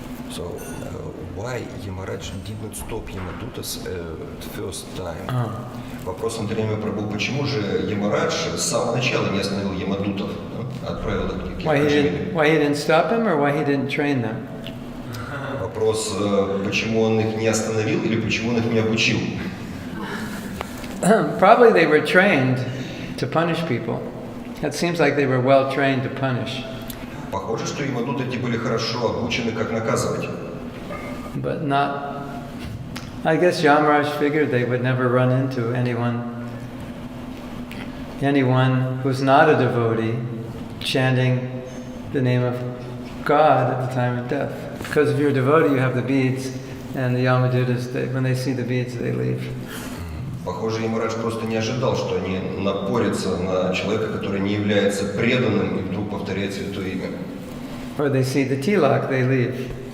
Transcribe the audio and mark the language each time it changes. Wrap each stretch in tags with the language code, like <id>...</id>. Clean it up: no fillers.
<en>So, why Yamaraj didn't stop Yamadutas at first time?</en> <ru>Вопрос Андрея Прабху, почему же Ямарадж с самого начала не остановил Ямадутов, отправил их к Аджамиле?</ru> <en>Why he didn't stop him or why he didn't train them?</en> <ru>Вопрос, почему он их не остановил или почему он их не обучил?</ru> <en>Probably they were trained to punish people. It seems like they were well trained to punish.</en> <ru>Похоже, что Ямадуты эти были хорошо обучены, как наказывать.</ru> <en>But not... I guess Yamaraj figured they would never run into anyone who's not a devotee chanting the name of God at the time of death. Because if you're a devotee, you have the beads, and the Yamadutas, when they see the beads, they leave.</en> <ru>Похоже, Ямарадж просто не ожидал, что они напорятся на человека, который не является преданным и вдруг повторяет святое имя.</ru> <en>Or they see the tilak, they leave.</en>